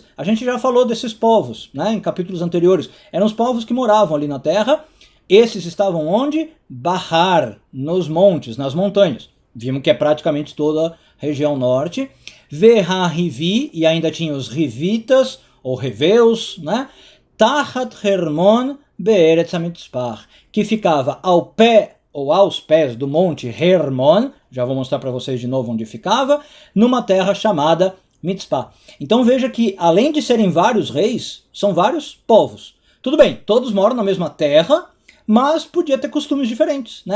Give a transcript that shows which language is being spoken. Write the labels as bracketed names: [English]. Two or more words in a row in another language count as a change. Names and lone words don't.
[Portuguese] A gente já falou desses povos, né, em capítulos anteriores. Eram os povos que moravam ali na terra. Esses estavam onde? Bahar, nos montes, nas montanhas. Vimos que é praticamente toda a região norte. Verhahivi, e ainda tinha os Rivitas, ou Reveus, né? [Hebrew] תחת חרמון בארץ המצפה, [Portuguese] que ficava ao pé ou aos pés do monte Hermon, já vou mostrar para vocês de novo onde ficava, numa terra chamada Mitzpah. Então veja que, além de serem vários reis, são vários povos. Tudo bem, todos moram na mesma terra, mas podia ter costumes diferentes, né?